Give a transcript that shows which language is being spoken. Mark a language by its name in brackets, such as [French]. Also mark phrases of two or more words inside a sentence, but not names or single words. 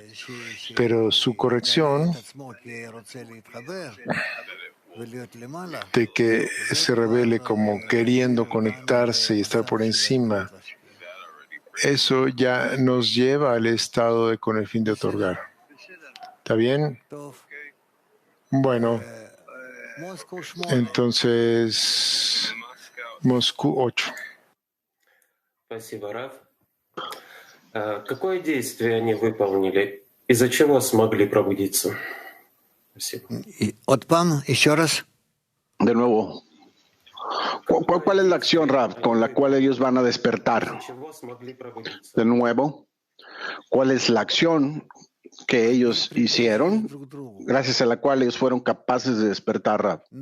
[Spanish] Pero su corrección de que se revele como queriendo conectarse y estar por encima, eso ya nos lleva al estado de con el fin de otorgar. ¿Está bien? Bueno, entonces, Moscú 8. [Russian] Спасибо, Раф. Какое действие они выполнили и зачем вас смогли пробудиться? Спасибо. Отпам, еще раз. [Spanish] De nuevo. ¿Cuál es la acción, Rab, con la cual ellos van a despertar? De nuevo, ¿cuál es la acción que ellos hicieron, gracias a la cual ellos fueron capaces de despertar, Rab?